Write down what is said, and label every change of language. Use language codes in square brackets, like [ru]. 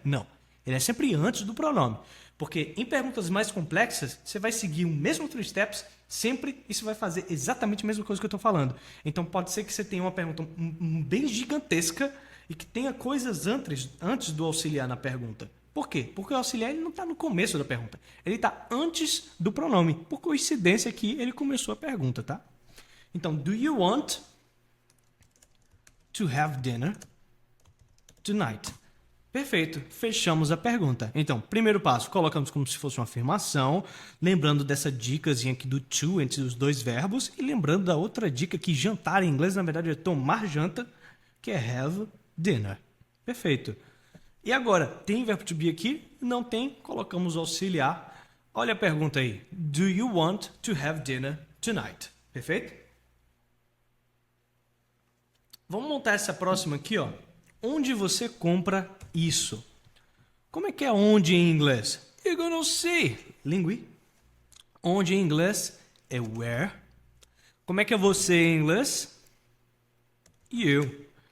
[pt] Não, ele é sempre antes do pronome. Porque em perguntas mais complexas, você vai seguir o mesmo 3 steps sempre e você vai fazer exatamente a mesma coisa que eu estou falando. Então pode ser que você tenha uma pergunta bem gigantesca e que tenha coisas antes do auxiliar na pergunta. Por quê? Porque o auxiliar ele não está no começo da pergunta. Ele está antes do pronome. Por coincidência aqui, ele começou a pergunta, tá? [en] Então, do you want to have dinner tonight? [pt] Perfeito, fechamos a pergunta. Então, primeiro passo, colocamos como se fosse uma afirmação, lembrando dessa dicasinha aqui do to entre os 2 verbos e lembrando da outra dica que jantar em inglês, na verdade, é tomar janta, que é have dinner. Perfeito. E agora, tem verbo to be aqui? Não tem, colocamos o auxiliar. Olha a pergunta aí. [en] Do you want to have dinner tonight? [pt] Perfeito? Vamos montar essa próxima aqui, ó. Onde você compra isso? Como é que é onde em inglês? [en] You're gonna see. [pt] Lingui. Onde em inglês é where. Como é que é você em inglês? You.